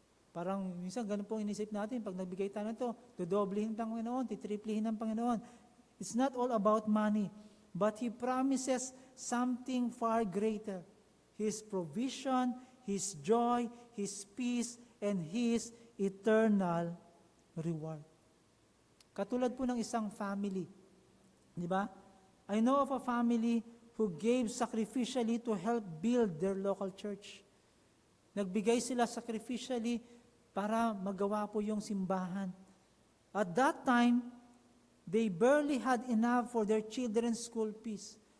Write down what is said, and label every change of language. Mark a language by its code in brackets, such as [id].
[tl] Parang minsan ganun pong inisip natin, pag nagbigay tayo nito, dodoblihin ng Panginoon, titriplihin ng Panginoon. [en] It's not all about money, but He promises something far greater. His provision, His joy, His peace, and His eternal reward. [tl] Katulad po ng isang family, di ba? [en] I know of a family who gave sacrificially to help build their local church. [tl] Nagbigay sila sacrificially para magawa po yung simbahan. [en] At that time, they barely had enough for their children's school fees.